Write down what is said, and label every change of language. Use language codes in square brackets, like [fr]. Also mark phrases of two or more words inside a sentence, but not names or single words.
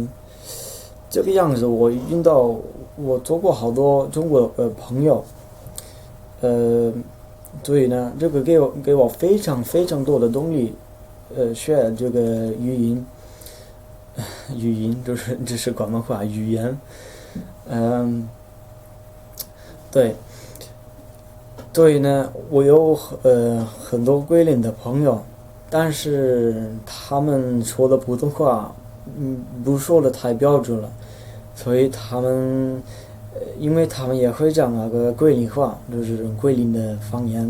[zh] 這個樣子我做過好多中國朋友，所以呢，這個給我非常非常多的動力，學這個語音這是廣東話語言。對，所以呢，我有很多桂林的朋友，但是他們說的普通話不說的太標準了，所以因為他們也會講那個桂林話，就是桂林的方言。